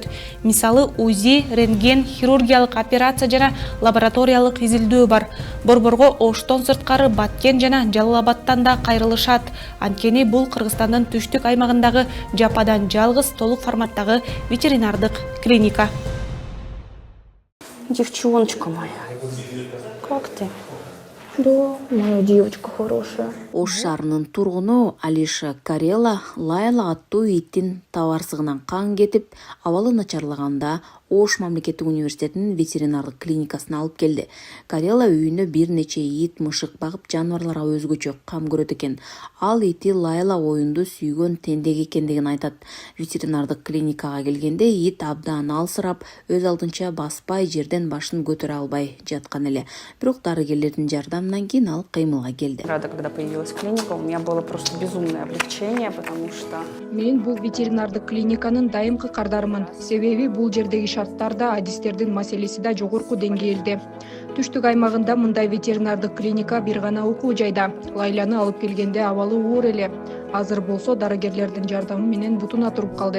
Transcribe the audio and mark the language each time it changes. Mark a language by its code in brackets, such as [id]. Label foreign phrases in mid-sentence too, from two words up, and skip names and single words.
[ky] Мисалы УЗИ, рентген, хирургиялык операция жана лабораториялык изилдөө бар. Борборго Оштон сырткары Баткен жана Жалал Абадтан да кайрылышат. Анткени бул Кыргызстандын түштүк аймагындагы жападан жалгыз толук форматтагы ветеринардык клиника. [ru] Девчоночка моя, как ты? Да, моя девочка хорошая. [ky] Ош шаарынын тургуну Алиша Карела Лайла аттуу иттин табарсыгынан кан кетип, абалы начарлаганда Ош мамлекеттик университетинин ветеринардык клиникасына алып келди. Карела үйүнө бир нече ит, мышык багып, жаныбарларга өзгөчө кам көрөт экен. Ал ити Лайла оюнду сүйгөн тендек экендигин айтат. Ветеринардык клиникага келгенде ит абдан алсырап, өз алдынча баспай, жерден башын көтөрө албай жаткан эле. Бирок дарыгерлердин жардамынан кийин ал кыймылга келди. [ru] Рада, когда появилась клиника, у меня было просто безумное облегчение, потому что... [ky] Мен бул ветеринардык клиниканын дайымкы кардарымын. Себеби бул жердеги шарттарда адистердин маселеси да жогорку деңгээлде. Түштүк аймагында мындай ветеринардык клиника бир гана окуу жайда. Лайланы алып келгенде абалы оор эле. Азыр болсо дарыгерлердин жардамы менен бутуна туруп калды.